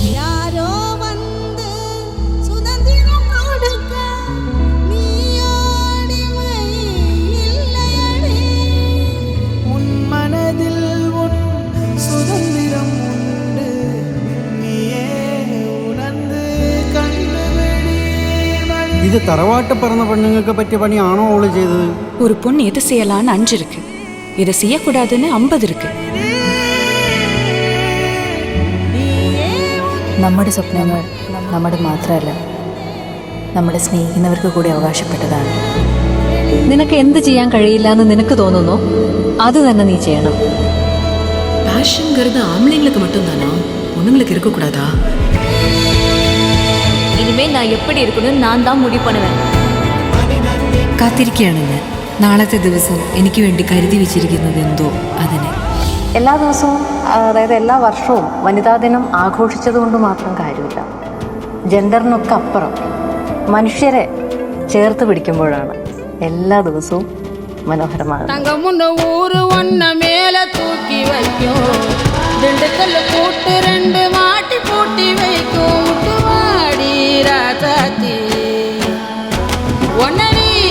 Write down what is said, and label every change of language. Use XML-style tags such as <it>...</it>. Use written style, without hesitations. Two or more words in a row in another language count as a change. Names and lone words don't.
<ta>யாரோ வந்து சுதந்திரம் கொடுக்க நீயோடிமை இல்லையடி. உன் மனதில் உன் சுதந்திரம் உண்டு நீயே உணர்ந்து கண்டுபிடி.</ta> <ml>ഇത് തറവാട്ട് പിറന്ന പെണ്ണുങ്ങൾക്ക് പറ്റിയ പണിയാണോ അവള് ചെയ്തത്?</ml> <ta>ஒரு பொண்ணு எது செய்யலான்னு 5 இருக்கு, இதை செய்யக்கூடாதுன்னு 50 இருக்கு.</ta> <ml>നമ്മുടെ സ്വപ്നങ്ങൾ നമ്മുടെ മാത്രമല്ല, നമ്മുടെ സ്നേഹിക്കുന്നവർക്ക് കൂടി അവകാശപ്പെട്ടതാണ്. നിനക്ക് എന്ത് ചെയ്യാൻ കഴിയില്ല എന്ന് നിനക്ക് തോന്നുന്നു, അത് തന്നെ നീ ചെയ്യണം.</ml> <ta>பேஷன்ங்கிறது ஆம்பளைங்களுக்கு மட்டும்தானா, பொண்ணுங்களுக்கு இருக்கக்கூடாதா? இனிமே நான் எப்படி இருக்கணும்னு நான் தான் முடிவு பண்ணுவேன்.</ta> <ml>കാത്തിരിക്കുകയാണ് ഞാൻ. നാളത്തെ ദിവസം എനിക്ക് വേണ്ടി കരുതി വെച്ചിരിക്കുന്നത് എന്തോ അതിനെ. എല്ലാ ദിവസവും, അതായത് എല്ലാ വർഷവും വനിതാ ദിനം ആഘോഷിച്ചതുകൊണ്ട് മാത്രം കാര്യമില്ല. ജെൻഡറിനൊക്കെ അപ്പുറം മനുഷ്യരെ ചേർത്ത് പിടിക്കുമ്പോഴാണ് എല്ലാ ദിവസവും മനോഹരമാകുന്നത്.</ml> <ta>தங்கமுன்ன ஊரு ஒன்ன மேல தூக்கி வைக்கும், திண்டுக்கல்ல கூட்டு 2 மாட்டி பூட்டி வைக்கும். முட்டுவாடி ராசாத்தி ஒன்ன</ta>